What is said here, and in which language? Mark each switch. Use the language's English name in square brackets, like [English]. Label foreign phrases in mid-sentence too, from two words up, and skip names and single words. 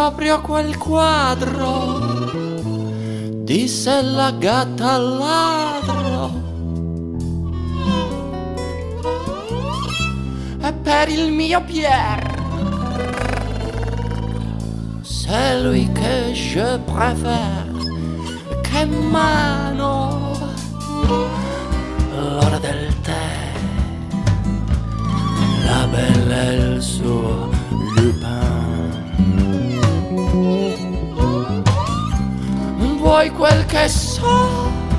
[Italian] proprio quel quadro, disse la gatta al ladro. E per il mio [French] Pierre, c'est lui que je préfère. [Italian] Che mano, l'ora del tè, la bella e il suo Lupin. Vuoi quel che so?